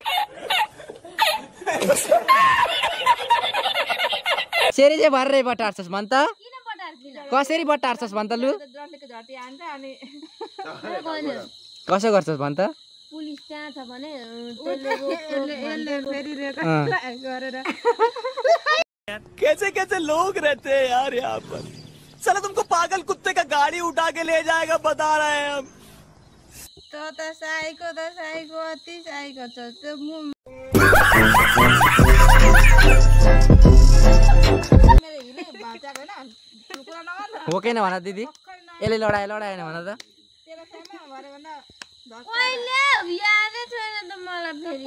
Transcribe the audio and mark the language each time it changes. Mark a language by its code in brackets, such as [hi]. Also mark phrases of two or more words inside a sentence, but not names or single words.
[ne] सेरी चाहिँ भर्रै बटार्छस् भन त किन पटार्किन कसरी बटार्छस् भन त लु जन्टेको झटी हान्छ अनि कसो गर्छस् भन त पुलिस त्यहाँ छ भने त्यसले फेरि गरेर [hi] कैसे कैसे लोग रहते हैं यार यहाँ पर साला तुमको पागल कुत्ते का गाड़ी उठा के ले जाएगा बता रहे हैं हम [ne] त साईको अति साईको छ त्यो हो कि भन दिदी यसले लडाएन भन त ओइले यादै छैन त मलाई फेरि